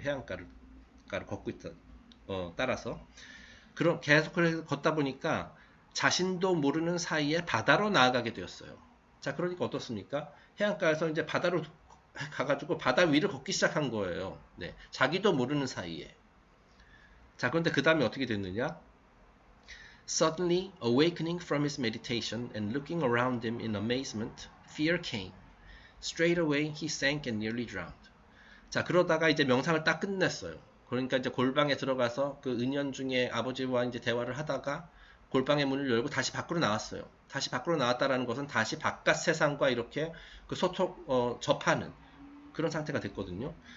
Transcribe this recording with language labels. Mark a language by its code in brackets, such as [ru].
[ko] 해안가를 걷고 있다. 따라서 계속 걷다 보니까 자신도 모르는 사이에 바다로 나아가게 되었어요. 자, 그러니까 어떻습니까? 해안가에서 이제 바다로 가가지고 바다 위를 걷기 시작한 거예요. 네, 자기도 모르는 사이에. 자, 그런데 그 다음에 어떻게 됐느냐? [en] Suddenly awakening from his meditation and looking around him in amazement, fear came. Straight away he sank and nearly drowned. [ko] 자, 그러다가 이제 명상을 딱 끝냈어요. 그러니까 이제 골방에 들어가서 그 은연 중에 아버지와 이제 대화를 하다가 골방의 문을 열고 다시 밖으로 나왔어요. 다시 밖으로 나왔다라는 것은 다시 바깥 세상과 이렇게 그 접하는 그런 상태가 됐거든요.